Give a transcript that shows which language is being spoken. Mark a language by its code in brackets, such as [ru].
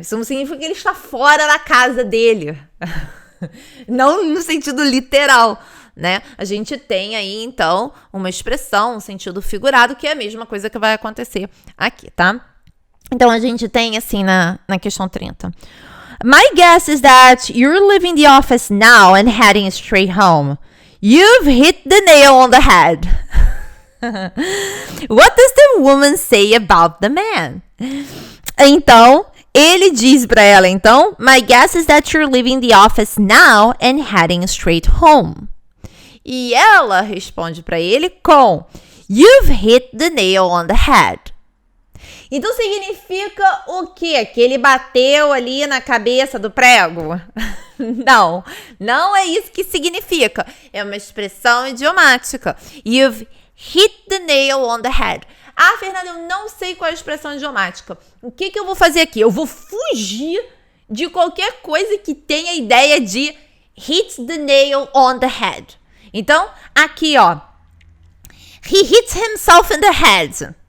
[pt] Isso não significa que ele está fora da casa dele. Não no sentido literal, né? A gente tem aí, então, uma expressão, um sentido figurado, que é a mesma coisa que vai acontecer aqui, tá? Então, a gente tem, assim, na questão 30... [en] My guess is that you're leaving the office now and heading straight home. You've hit the nail on the head. What does the woman say about the man? [pt] Então, ele diz pra ela, então, [en] My guess is that you're leaving the office now and heading straight home. [pt] E ela responde pra ele com [en] You've hit the nail on the head. [pt] Então significa o quê? Que ele bateu ali na cabeça do prego? Não, não é isso que significa. É uma expressão idiomática. [en] You've hit the nail on the head. [pt] Ah, Fernanda, eu não sei qual é a expressão idiomática. O que eu vou fazer aqui? Eu vou fugir de qualquer coisa que tenha a ideia de [en] hit the nail on the head. [pt] Então, aqui, ó. [en] He hit himself in the head.